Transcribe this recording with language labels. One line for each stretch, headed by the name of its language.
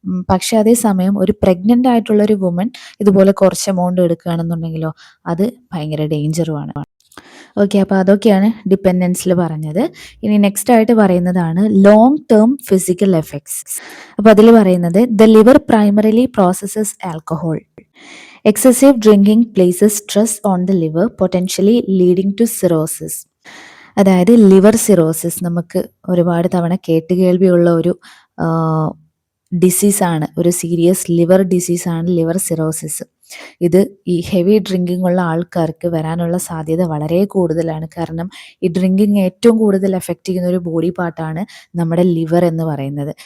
Malayalam: പക്ഷെ അതേസമയം ഒരു പ്രഗ്നൻ്റ് ആയിട്ടുള്ള ഒരു വുമൺ ഇതുപോലെ കുറച്ച് എമൗണ്ട് എടുക്കുകയാണെന്നുണ്ടെങ്കിലോ അത് ഭയങ്കര ഡേഞ്ചറുമാണ്. ഓക്കെ, അപ്പോൾ അതൊക്കെയാണ് ഡിപ്പെൻഡൻസിൽ പറഞ്ഞത്. ഇനി നെക്സ്റ്റ് ആയിട്ട് പറയുന്നതാണ് ലോങ് ടേം ഫിസിക്കൽ എഫക്ട്സ്. അപ്പോൾ അതിൽ പറയുന്നത്
English: The liver primarily processes alcohol. Excessive drinking places stress on the liver, potentially leading to cirrhosis.
Malayalam: അതായത് ലിവർ സിറോസിസ് നമുക്ക് ഒരുപാട് തവണ കേട്ടുകേൾവിയുള്ള ഒരു ഡിസീസാണ്, ഒരു സീരിയസ് ലിവർ ഡിസീസാണ് ലിവർ സിറോസിസ്. ഇത് ഈ ഹെവി ഡ്രിങ്കിങ് ഉള്ള ആൾക്കാർക്ക് വരാനുള്ള സാധ്യത വളരെ കൂടുതലാണ്. കാരണം ഈ ഡ്രിങ്കിങ് ഏറ്റവും കൂടുതൽ എഫക്റ്റ് ചെയ്യുന്ന ഒരു ബോഡി പാർട്ടാണ് നമ്മുടെ ലിവർ എന്ന് പറയുന്നത്.